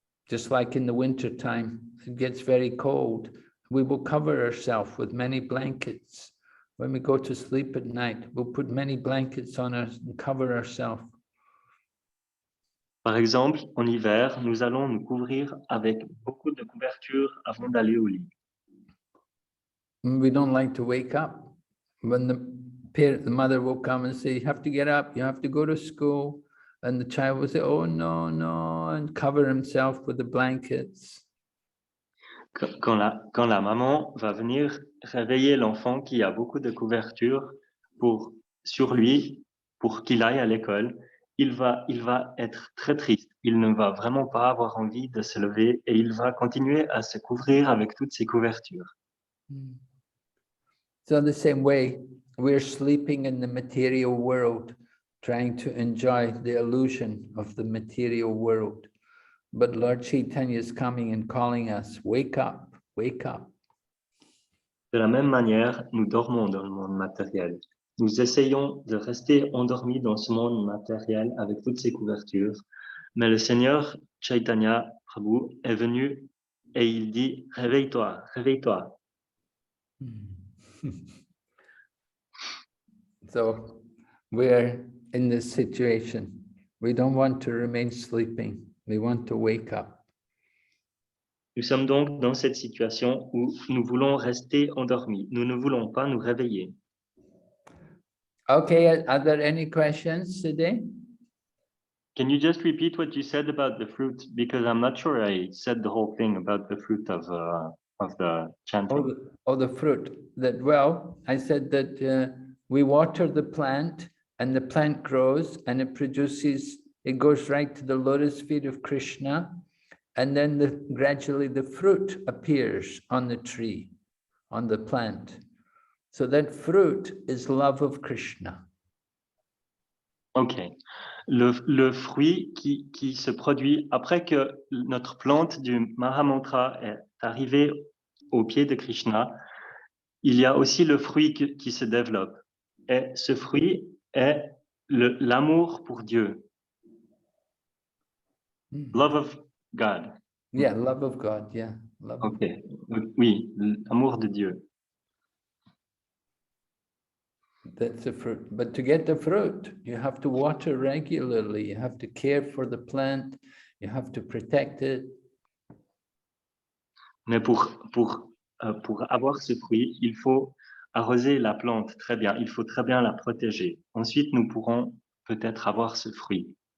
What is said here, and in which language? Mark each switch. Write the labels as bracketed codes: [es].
[en] Just like in the winter time, it gets very cold. We will cover ourselves with many blankets. When we go to sleep at night, we'll put many blankets on us and cover ourselves. [fr] Par exemple, en hiver, nous allons nous couvrir avec beaucoup de couvertures avant d'aller au lit. [en] We don't like to wake up. When the mother will come and say, you have to get up, you have to go to school. And the child will say, oh, no, no, and cover himself with the blankets. [fr] Quand la maman va venir réveiller l'enfant qui a beaucoup de couvertures sur lui pour qu'il aille à l'école, il va être très triste. Il ne va vraiment pas avoir envie de se lever et il va continuer à se couvrir avec toutes ces couvertures. [en] So the same way, we're sleeping in the material world, trying to enjoy the illusion of the material world. But Lord Chaitanya is coming and calling us, wake up, wake up. [fr] De la même manière, nous dormons dans le monde matériel. Nous essayons de rester endormis dans ce monde matériel avec toutes ces couvertures. Mais le Seigneur Chaitanya Prabhu est venu et il dit, réveille-toi, réveille-toi. [en] So we're in this situation. We don't want to remain sleeping. We want to wake up. [fr] Nous sommes donc dans cette situation où nous voulons rester endormis. Nous ne voulons pas nous réveiller. [en] Okay, are there any questions today? Can you just repeat what you said about the fruit? Because I'm not sure I said the whole thing about the fruit of the chanting. The fruit. That, well, I said that we water the plant and the plant grows and it produces, it goes right to the lotus feet of Krishna. And then gradually the fruit appears on the tree, on the plant. So that fruit is love of Krishna. Ok. [fr] Le fruit qui se produit après que notre plante du Mahamantra est arrivée au pied de Krishna, il y a aussi le fruit qui se développe. Et ce fruit est l'amour pour Dieu. [en] Love of God. Yeah, love of God, yeah. Love [fr] Ok, oui, l'amour de Dieu. [en] That's the fruit. But to get the fruit, you have to water regularly. You have to care for the plant. You have to protect it. [fr] Mais pour avoir ce fruit, il faut arroser la plante très bien. Il faut très bien la protéger. Ensuite, nous pourrons peut-être avoir ce fruit.